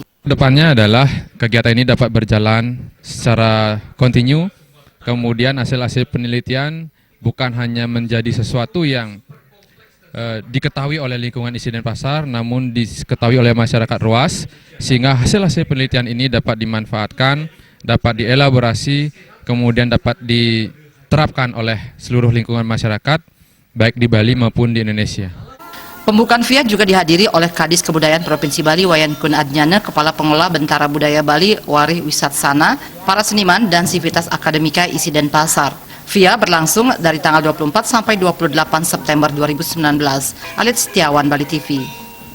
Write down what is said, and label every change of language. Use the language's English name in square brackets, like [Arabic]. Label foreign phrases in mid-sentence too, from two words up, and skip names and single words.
[Indonesian] Depannya adalah kegiatan ini dapat berjalan secara kontinu, kemudian hasil-hasil penelitian bukan hanya menjadi sesuatu yang diketahui oleh lingkungan ISI Denpasar, namun diketahui oleh masyarakat luas, sehingga hasil-hasil penelitian ini dapat dimanfaatkan, dapat dielaborasi, kemudian dapat diterapkan oleh seluruh lingkungan masyarakat, baik di Bali maupun di Indonesia. Pembukaan FIA juga dihadiri oleh Kadis Kebudayaan Provinsi Bali Wayan Kun Adnyana, Kepala Pengelola Bentara Budaya Bali Warih Wisatsana, para seniman dan sivitas akademika ISI Denpasar. FIA berlangsung dari tanggal 24 sampai 28 September 2019. Alit Setiawan, Bali TV.